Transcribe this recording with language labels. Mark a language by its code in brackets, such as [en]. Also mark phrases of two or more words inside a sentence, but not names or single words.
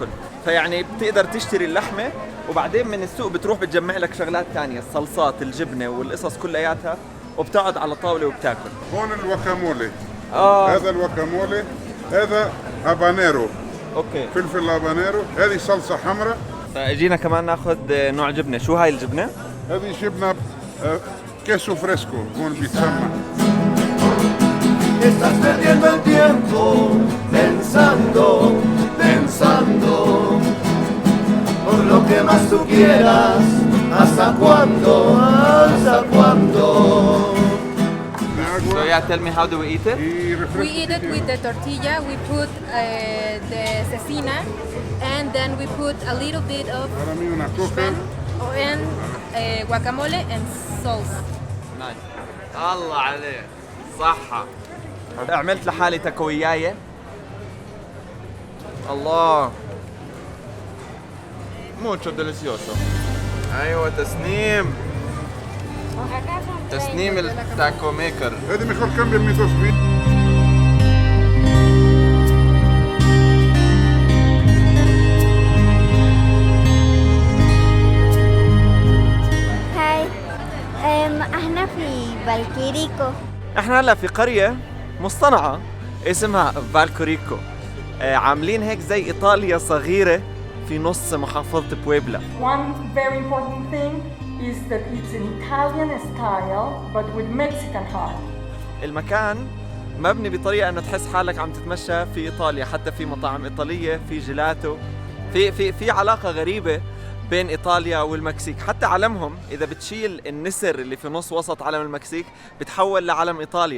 [ar] فيعني بتقدر تشتري اللحمة وبعدين من السوق بتروح بتجمع لك شغلات تانية، الصلصات، الجبنة والقصص كلياتها، وبتقعد على طاولة وبتاكل. هون الواكامولي. هذا الواكامولي، هذا هابانيرو. اوكي. فلفل هابانيرو، هذه صلصة حمراء. فاجينا كمان ناخذ نوع جبنة. شو هاي الجبنة؟ هذه جبنة كيسو فريسكو هون بيتسمى. [es] Estás perdiendo el tiempo pensando por lo que más tú quieras. ¿Hasta cuándo? [en] So yeah, tell me how do we eat it? We eat it with the tortilla. We put the cecina, and then we put a little bit of shrimp and guacamole and sauce. [ar] نايس. الله عليك. صحة. عملت لحالي تاكوياية. الله. [es] mucho delicioso. [ar] ايوه تسنيم. [en] تسنيم the taco maker. [es] هذه mejor cambia mis dos vidas. [ar] هاي احنا في فالكيريكو. احنا هلا في قرية مصطنعة اسمها فالكوريكو. عاملين هيك زي ايطاليا صغيرة في نص محافظة بويبلا. [en] One very important thing is that it's an Italian style but with Mexican heart. [ar] المكان مبني بطريقة انه تحس حالك عم تتمشى في ايطاليا، حتى في مطاعم ايطالية، في جيلاتو، في علاقة غريبة بين ايطاليا والمكسيك. حتى علمهم اذا بتشيل النسر اللي في نص وسط علم المكسيك بتحول لعلم ايطاليا.